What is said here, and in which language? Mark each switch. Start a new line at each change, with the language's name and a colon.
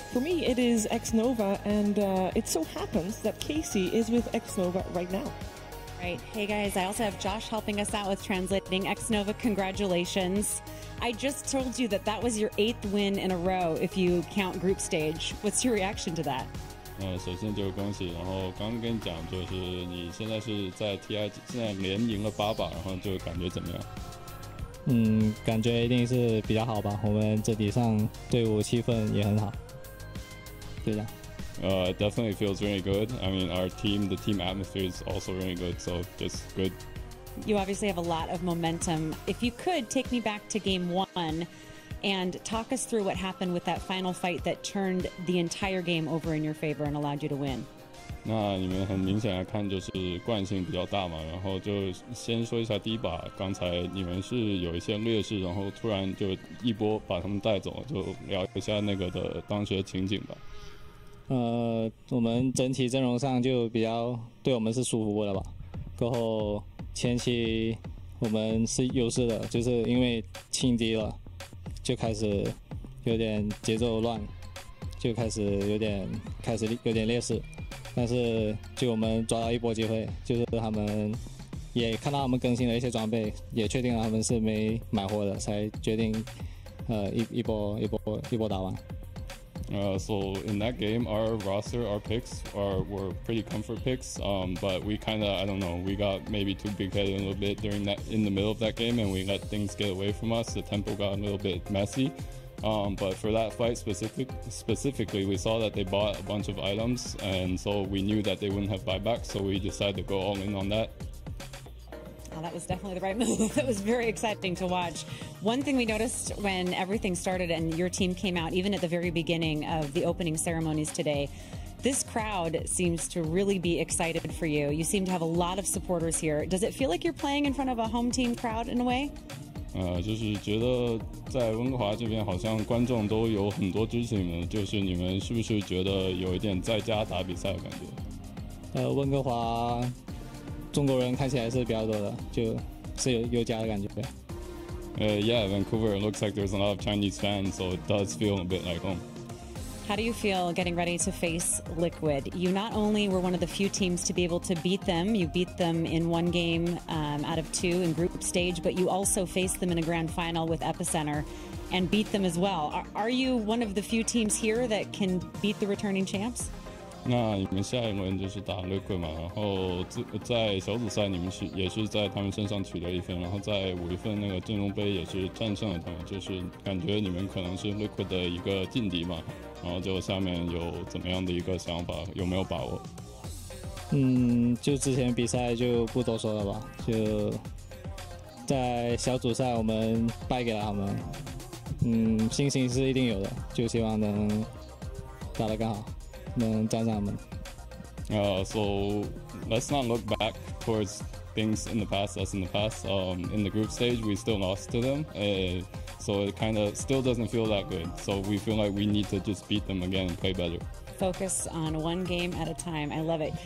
English: For me, it is Xnova, and it so happens that Casey is with Xnova right now. Right. Hey guys, I also have Josh helping us out with translating. Xnova, congratulations. I just told you that that was your 8th win in a row if you count group stage. What's your reaction to that?
Chinese: 首先就恭喜，然后刚刚跟你讲，就是你现在是在 TI 现在连赢了8把，然后就感觉怎么样？感觉一定是比较好吧。我们整体上队伍气氛也很好，就这样。
English: It definitely feels really good. I mean, our team, the team atmosphere is also really good, so just good. You obviously have a lot of momentum. If you could take me back to game 1 and talk us through what happened with that final fight that turned the entire game over in your favor and allowed you to win.
Chinese: 那你们很明显来看就是惯性比较大嘛，然后就先说一下第一把，刚才你们是有一些劣势，然后突然就一波把他们带走，就聊一下那个的当时的情景吧。我们整体阵容上就比较对我们是舒服的吧。过后前期我们是优势的，就是因为轻敌了，就开始有点节奏乱，就开始有点劣势。但是就我们抓到一波机会，就是他们也看到他们更新了一些装备，也确定了他们是没买货的，才决定一波打完。
English: So in that game, our roster, our picks were pretty comfort picks, but we kind of, I don't know, we got maybe too big-headed a little bit in the middle of that game, and we let things get away from us. The tempo got a little bit messy, but for that fight specifically, we saw that they bought a bunch of items, and so we knew that they wouldn't have buybacks, so we decided to go all in on that. Oh, that was definitely the right move. That was very exciting to watch. One thing we noticed when everything started and your team came out, even at the very beginning of the opening ceremonies today, this crowd seems to really be excited for you. You seem to have a lot of supporters here. Does it feel like you're playing in front of a home team crowd in a way?
Chinese: 就是觉得在温哥华这边好像观众都有很多支持你们，就是你们是不是觉得有一点在家打比赛的感觉？温哥华中国人看起来是比较多的，就是有家的感觉。
English: Yeah, Vancouver, it looks like there's a lot of Chinese fans, so it does feel a bit like home. How do you feel getting ready to face Liquid? You not only were one of the few teams to be able to beat them, you beat them in 1 game out of 2 in group stage, but you also faced them in a grand final with Epicenter and beat them as well. Are you one of the few teams here that can beat the returning champs?
Chinese: 那你们下一轮就是打 Liquid 嘛，然后在小组赛你们也是在他们身上取得1分，然后在5月份那个阵容杯也是战胜了他们，就是感觉你们可能是 Liquid 的一个劲敌嘛，然后就下面有怎么样的一个想法，有没有把握？就之前比赛就不多说了吧，就在小组赛我们败给了他们，信心是一定有的，就希望能打得更好。
English: So let's not look back towards things in the past. That's in the past. In the group stage, we still lost to them, so it kind of still doesn't feel that good. So we feel like we need to just beat them again and play better. Focus on 1 game at a time. I love it.